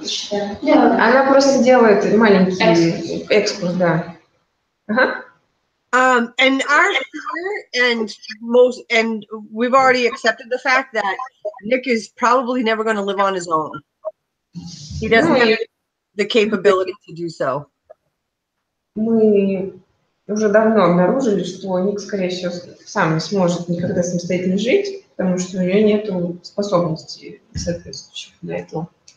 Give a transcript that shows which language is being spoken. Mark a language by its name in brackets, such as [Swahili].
[Russian] Она просто делает маленький экскурс, да. [English] And our fear and we've already accepted the fact that Nick is probably never going to live on his own. He doesn't have the capability to do so. [Russian] Мы уже давно обнаружили, что Ник, скорее всего, сам не сможет никогда самостоятельно жить, потому что у него нет способностей соответствующих для этого.